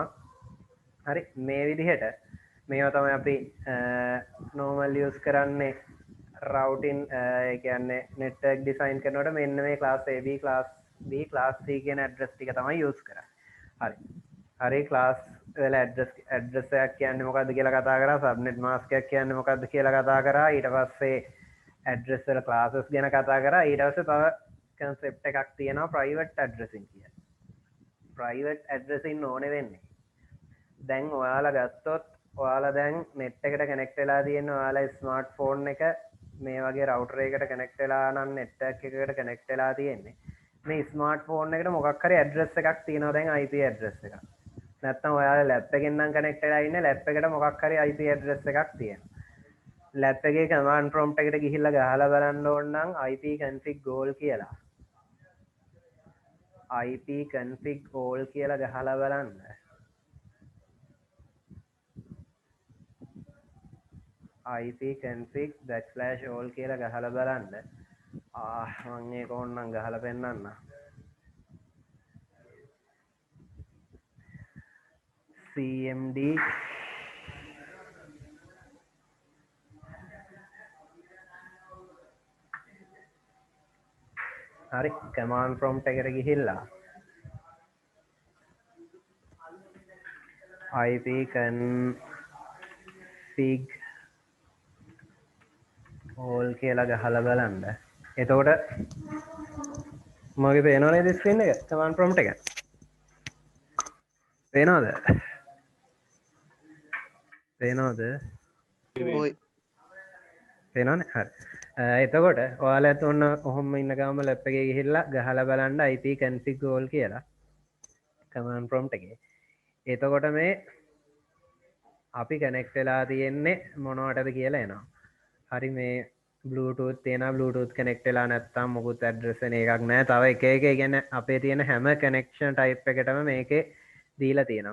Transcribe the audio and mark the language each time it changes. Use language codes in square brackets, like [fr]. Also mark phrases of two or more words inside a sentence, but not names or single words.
[si] හරි. මේ විදිහට මේවා තමයි අපි [en] normal use [si] කරන්නේ routing ඒ කියන්නේ [en] network design [si] කරනකොට මෙන්න මේ [en] class A B class B class C [si] කියන address ටික තමයි use කරන්නේ. හරි. හරි class වල address එකක් කියන්නේ මොකක්ද කියලා කතා කරා. [en] subnet mask [si] එකක් කියන්නේ මොකක්ද කියලා කතා කරා. ඊට පස්සේ address වල classes ගැන කතා කරා. ඊට පස්සේ තව concept එකක් තියෙනවා [en] private addressing [si] කියලා. [en] private addressing [si] ඕනේ වෙන්නේ. දැන් ඔයාලා ගත්තොත් ඔයාලා දැන් net එකට connect වෙලා තියෙන ඔයාලා smartphone එක මේ වගේ router එකකට connect වෙලා නම් network එකකට connect වෙලා තියෙන්නේ. මේ smartphone එකට මොකක් හරි address එකක් තියෙනවා දැන් [en] IP address [si] එකක්. නැත්නම් ඔයාලා lap එකෙන් නම් connect වෙලා ඉන්නේ lap එකට මොකක් හරි [en] IP address [si] එකක් තියෙනවා. lap එකේ [en] command prompt [si] එකට ගිහිල්ලා ගහලා බලන්න ඕන නම් [en] IP config all [si] කියලා. [en] IP config all [si] කියලා ගහලා බලන්න. [en] IP config \all [si] කියලා ගහලා බලන්න. මම ඒක ඕනනම් ගහලා පෙන්නන්න. cmd හරි [en] command prompt [si] එකට ගිහිල්ලා [en] IP config all [si] කියලා ගහලා බලන්න. එතකොට මගේ පේනව නේද ස්ක්‍රීන් එක [en] command prompt [si] එක? පේනවද? පේනවද? ඔයි පේනවනේ. හරි. එතකොට ඔයාලත් ඔන්න ඔහොම ඉන්න ගාම ලැප් එකේ ගිහිල්ලා ගහලා බලන්න [en] IP config all [si] කියලා [en] command prompt [si] එකේ. එතකොට මේ අපි කනෙක්ට් වෙලා තියෙන්නේ මොනවටද කියලා එනවා. හරි මේ Bluetooth තියෙනවා. Bluetooth connect වෙලා නැත්නම් මොකුත් address වෙන එකක් නැහැ. තව එක කියන්නේ අපේ තියෙන හැම [en] connection type [si] එකටම මේකේ දීලා තියෙනවා.